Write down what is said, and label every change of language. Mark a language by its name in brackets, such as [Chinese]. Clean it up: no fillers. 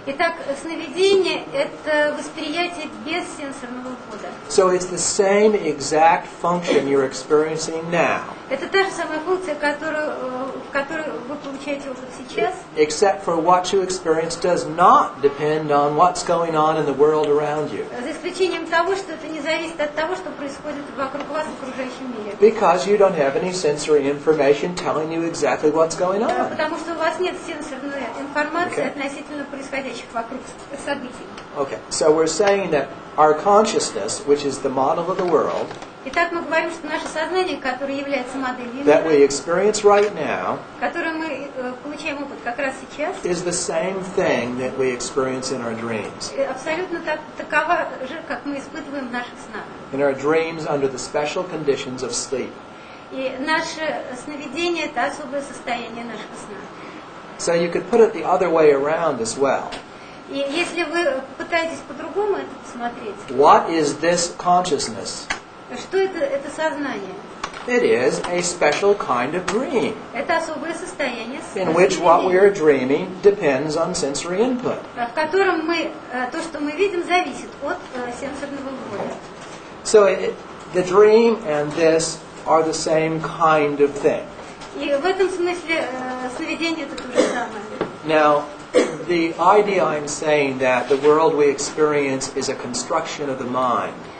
[Russian] Итак, сновидение это восприятие без сенсорного входа. [English] So it's the same exact function you're experiencing now. [Russian] Это та же самая функция, которую вы получаете опыт сейчас. [English] Except for what you experience does not depend on what's going on in the world around you. [Russian] За исключением того, что это не зависит от того, что происходит вокруг вас в окружающем мире. [English] Because you don't have any sensory information telling you exactly what's going on. [Russian] Потому что у вас нет сенсорной информации относительно происходящих вокруг событий. [English] Okay, so we're saying that our consciousness, which is the model of the world, [Russian] Итак, мы говорим, что наше сознание, которое является моделью [English] that we [Russian] мира, [English] experience right now, [Russian] которое мы получаем опыт как раз сейчас, [English] is the same thing that we experience in our dreams. [Russian] абсолютно такова же, как мы испытываем в наших снах. [English] In our dreams under the special conditions of sleep. [Russian] И наше сновидение – это особое состояние нашего сна. [English] So you could put it the other way around as well. [Russian] И если вы пытаетесь по-другому это посмотреть, [English] What is this consciousness? [Russian] что это сознание? [English] It is a special kind of dream, [Russian] Это особое состояние [English] in which what we [Russian] сновидения, [English] are dreaming depends on sensory input. [Russian] в котором то, что мы видим, зависит от сенсорного ввода. [English] So the dream and this are the same kind of thing. [Russian] И в этом смысле сновидение это то же самое. [English] Now, the idea I'm saying that the world we experience is a construction of the mind.